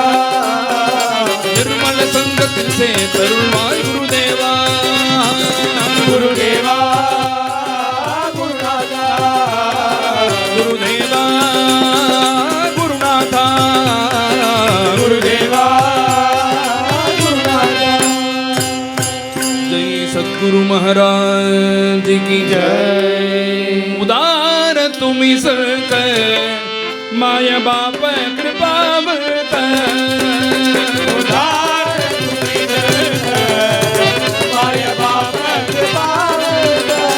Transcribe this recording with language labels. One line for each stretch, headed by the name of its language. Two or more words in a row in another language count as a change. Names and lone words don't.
Tamil: நிர்மல சங்கத்தில் சேர்த்தருள்வாய் குருதேவா குருதேவா குருநாதா குருதேவா குருநாதா குருதேவா குருநாதா
Hindi: जय सद्गुरु महाराज की जय
Marathi: उदार तुम्ही संत माया बाप कृपावंत उदार तुम्ही संत माया बाप कृपावंत